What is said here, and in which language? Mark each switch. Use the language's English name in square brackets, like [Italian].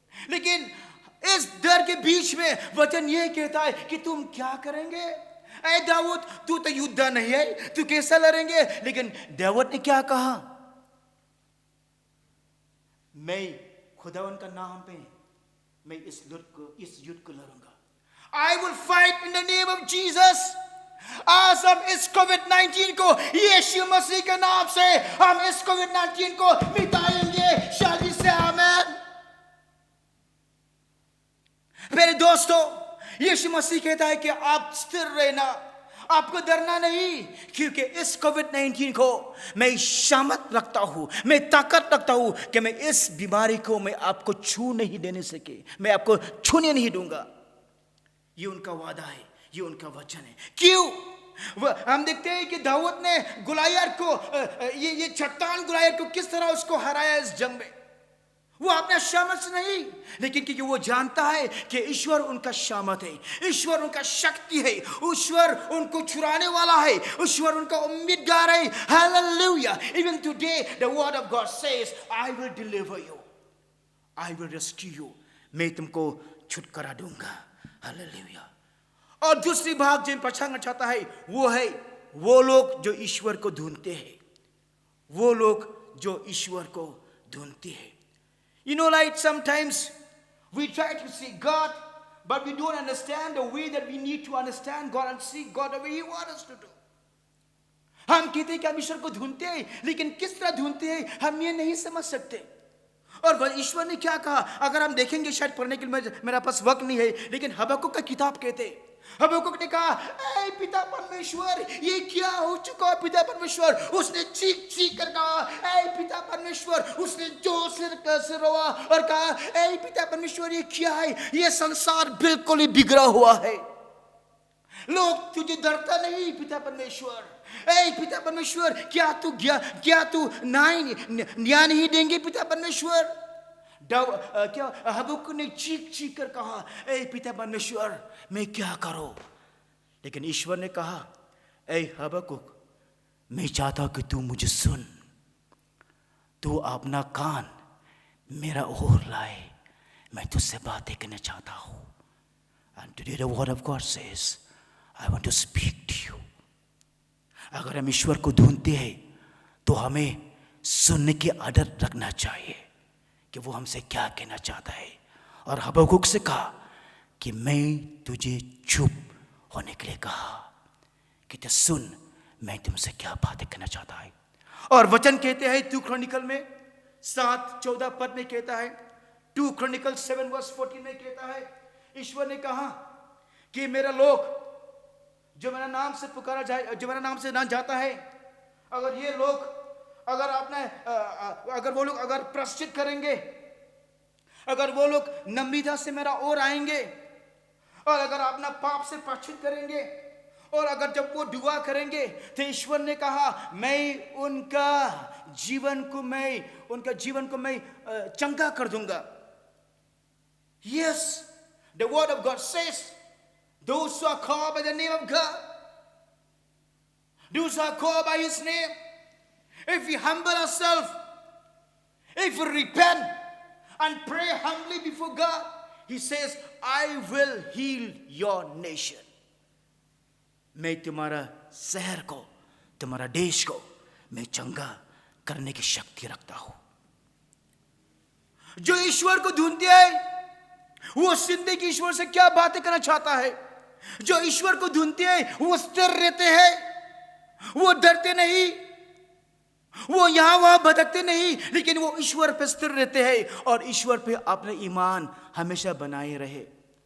[Hindi] लेकिन इस डर के बीच में वचन यह कहता है कि तुम क्या करेंगे? ऐ दाऊद, तू तो योद्धा नहीं है, तू कैसा लड़ेंगे? लेकिन दाऊद ने क्या कहा? मैं खुदावन का नाम पे मैं इस युद्ध को लड़ूंगा। [English] I will fight in the name of Jesus। [Hindi] आज हम इस कोविड-19 को यीशु मसीह के नाम से हम इस कोविड-19 को मिटाएंगे। [English] Shall we say amen? [Hindi] मेरे दोस्तों, यीशु मसीह कहता है कि आप स्थिर रहना, आपको डरना नहीं, क्योंकि इस कोविड-19 को मैं सामर्थ रखता हूं, मैं ताकत रखता हूं कि मैं इस बीमारी को मैं आपको छू नहीं देने सके, मैं आपको छूने नहीं दूंगा। ये उनका वादा है, ये उनका वचन है। क्यों? हम देखते हैं कि दाऊद ने गुलायत को ये चट्टान गुलायत को किस तरह उसको हराया इस जंग में। वो अपना सामर्थ नहीं, लेकिन क्योंकि वो जानता है कि ईश्वर उनका सामर्थ है, ईश्वर उनका शक्ति है, ईश्वर उनको छुड़ाने वाला है, ईश्वर उनका उम्मीदगार है। Hallelujah. [English] Even today the word of God says, I will deliver you, I will rescue you। [Hindi] मैं तुमको छुटकारा दूंगा। हालेलुया। और दूसरी भाग जो पहचानना चाहता है वो है वो लोग जो ईश्वर को ढूंढते हैं, वो लोग जो ईश्वर को ढूंढते हैं। [English] You know, like sometimes we try to see God, but we don't understand the way that we need to understand God and see God the way He wants us to do. [Hindi] हम कहते हैं कि हम ईश्वर को ढूंढते हैं, लेकिन किस तरह ढूंढते हैं हम ये नहीं समझ सकते। और वह ईश्वर ने क्या कहा, अगर हम देखेंगे, शायद पढ़ने के लिए मेरा पास वक्त नहीं है, लेकिन हबक्कुक का किताब कहते हैं, हबक्कुक ने कहा, ऐ पिता परमेश्वर, ये क्या हो चुका है पिता परमेश्वर। उसने चीख चीख कर कहा, ऐ पिता परमेश्वर। उसने जोर से रोआ और कहा, ऐ पिता परमेश्वर, ये क्या है, ये संसार बिल्कुल ही बिगड़ा हुआ है। लोग तुझे डरता नहीं पिता परमेश्वर। ऐ पिता परमेश्वर, क्या तू न्याय नहीं देंगे पिता परमेश्वर। क्या हबक्कुक ने चीख चीख कर कहा, ऐ पिता परमेश्वर, मैं क्या करूं। लेकिन ईश्वर ने कहा, ऐ हबक्कुक, मैं चाहता हूं कि तू मुझे सुन, तू अपना कान मेरा ओर लाए, मैं तुझसे बातें करना चाहता हूं। [English] And today the word of God says, I want to speak to you. [Hindi] अगर हम ईश्वर को ढूंढते हैं तो हमें सुनने की आदत रखना चाहिए कि वो हमसे क्या कहना चाहता है। और हबक्कुक से कहा कि मैं तुझे चुप होने के लिए कहा कि तो सुन, मैं तुमसे क्या बातें करना चाहता है। और वचन कहते हैं 2 क्रॉनिकल में 7:14 पद में कहता है, 2 क्रॉनिकल 7:14 में कहता है, ईश्वर ने कहा कि मेरा लोग जो मेरा नाम से पुकारा जाए, जो मेरा नाम से ना जाता है, अगर ये लोग अगर वो लोग अगर प्रायश्चित करेंगे, अगर वो लोग नम्रता से मेरा ओर आएंगे, और अगर अपना पाप से प्रायश्चित करेंगे, और अगर जब वो दुआ करेंगे, तो ईश्वर ने कहा मैं उनका जीवन को मैं चंगा कर दूंगा। [English] Yes, the word of God says, those who are called by the name of God, those who are called by His name, if we humble ourselves, if we repent and pray humbly before God, He says, I will heal your nation. [Hindi] मैं तुम्हारा शहर को, तुम्हारा देश को मैं चंगा करने की शक्ति रखता हूं। जो ईश्वर को ढूंढते हैं वो जिंदगी ईश्वर से क्या बातें करना चाहता है। जो ईश्वर को ढूंढते हैं वो स्थिर रहते हैं, वो डरते नहीं, वो यहां वहां भटकते नहीं, लेकिन वो ईश्वर पे स्थिर रहते हैं और ईश्वर पे अपना ईमान हमेशा बनाए रहे।